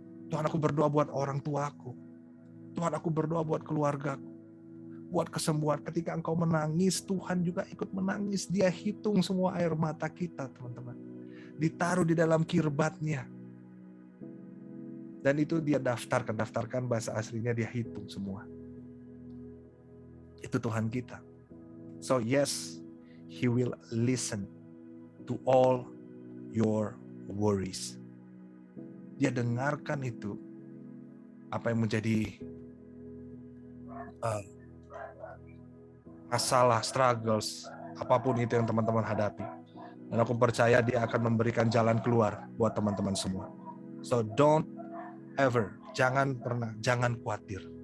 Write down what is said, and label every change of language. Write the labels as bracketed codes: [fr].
[id] Tuhan, aku berdoa buat orang tuaku. Tuhan, aku berdoa buat keluargaku, buat kesembuhan. Ketika engkau menangis, Tuhan juga ikut menangis. Dia hitung semua air mata kita, teman-teman. Ditaruh di dalam kirbatnya. Dan itu dia daftarkan bahasa aslinya, dia hitung semua. Itu Tuhan kita. [en] So yes, He will listen to all your worries. [id] Dia dengarkan itu, apa yang menjadi masalah, struggles, apapun itu yang teman-teman hadapi. Dan aku percaya Dia akan memberikan jalan keluar buat teman-teman semua. [en] So don't ever, [id] jangan khawatir.